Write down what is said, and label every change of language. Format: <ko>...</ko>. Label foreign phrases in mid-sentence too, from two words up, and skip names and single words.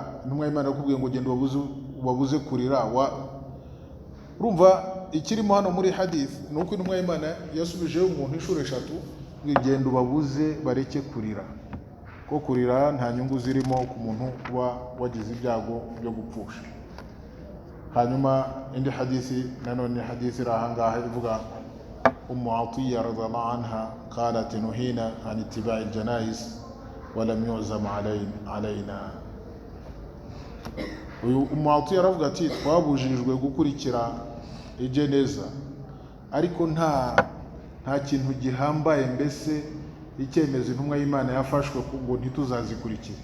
<rw>Intumwa y'Imana yakubwiye ngo genda ubabuze kurira. Urumva ikirimo hano muri hadith nuko intumwa y'Imana yasubijeho umuntu inshuro 3 ngigenda ubabuze bareke kurira. Ko kurira nta nyungu zirimo ku muntu kuba wagize ibyago byo gupfusha. Hanyuma indi hadithi nanone hadithi rahangaha ivuga Atiyya</rw> <ar>رضي الله عنها قالت نهينا عن اتباع الجنائز ولم يعزم علينا.</ar> <rw>Uyu Atiyya aravuga ati twabujijwe gukurikira ijeneza, ariko nta kintu gihambaye mbese icyemezo intumwa y'Imana yafashwe ngo ntituzazikurikira.</rw>